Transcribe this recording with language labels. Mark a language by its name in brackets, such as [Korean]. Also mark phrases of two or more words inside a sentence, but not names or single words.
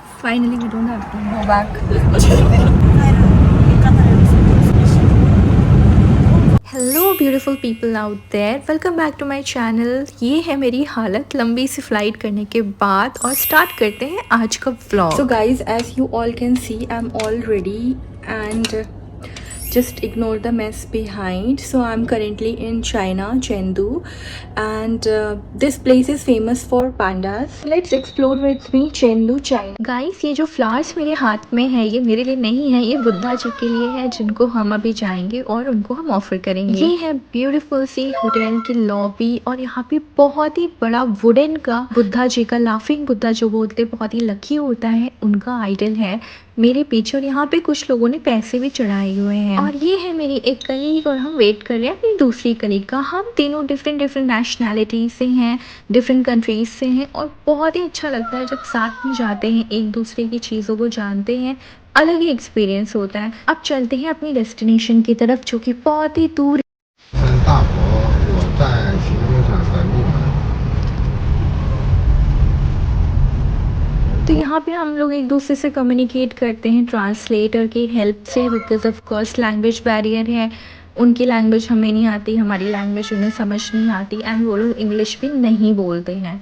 [English] Finally, we don't have to go back. hello beautiful people out there, welcome back to my channel. [Hindi] ये है मेरी हालत लंबी सी फ्लाइट करने के बाद और स्टार्ट करते हैं आज का व्लॉग। [English] so guys, as you all can see, I am all ready and just ignore the mess behind. So I'm currently in China, Chengdu, and this place is famous for pandas. Let's explore with me Chengdu, China. Guys, [Hindi] ये जो फ्लावर्स मेरे हाथ में है, ये मेरे लिए नहीं है, ये बुद्धा जी के लिए है, जिनको हम अभी जाएंगे और उनको हम ऑफर करेंगे। ये है ब्यूटीफुल सी होटल की लॉबी और यहाँ पे बहुत ही बड़ा वुडन का बुद्धा जी का, [English] laughing Buddha [Hindi] जो बोलते बहुत ही लकी होता है, उनका आइडल है मेरे पीछे। और यहाँ पे कुछ लोगों ने पैसे भी चढ़ाए हुए हैं। और ये है मेरी एक कलीग और हम वेट कर रहे हैं अपनी दूसरी कलीग का। हम तीनों [English] different nationality [Hindi] से हैं, [English] different countries [Hindi] से हैं और बहुत ही अच्छा लगता है जब साथ में जाते हैं, एक दूसरे की चीज़ों को जानते हैं, अलग ही एक्सपीरियंस होता है। अब चलते हैं अपनी डेस्टिनेशन की तरफ, जो कि बहुत ही दूर। [Chinese] 大佛，我在行政场的立马。 [Hindi] तो यहाँ पे हम लोग एक दूसरे से कम्युनिकेट करते हैं ट्रांसलेटर की हेल्प से, [English] because of course language barrier [Hindi] है। उनकी लैंग्वेज हमें नहीं आती, हमारी लैंग्वेज उन्हें समझ नहीं आती, एंड वो लोग इंग्लिश भी नहीं बोलते हैं।